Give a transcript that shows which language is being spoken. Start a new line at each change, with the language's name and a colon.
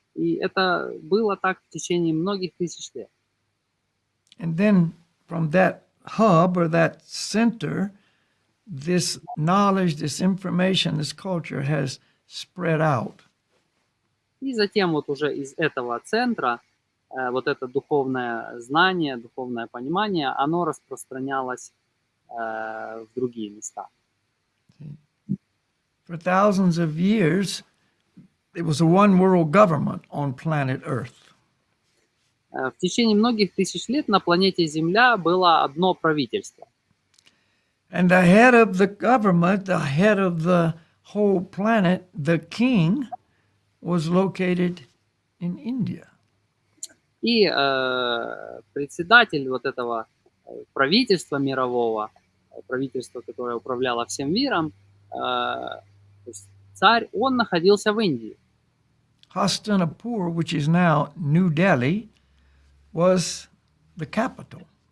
Russian: И это было так в течение многих тысяч лет.
English: And then from that hub or that center, this knowledge, this information, this culture has spread out.
Russian: И затем вот уже из этого центра вот это духовное знание, духовное понимание, оно распространялось в другие места.
English: For thousands of years, it was a one world government on planet Earth.
Russian: В течение многих тысяч лет на планете Земля было одно правительство.
English: And the head of the government, the head of the whole planet, the king, was located in India.
Russian: И председатель вот этого правительства мирового, правительства, которое управляло всем миром, то есть царь, он находился в Индии.
English: Hastinapur, which is now New Delhi, was the capital.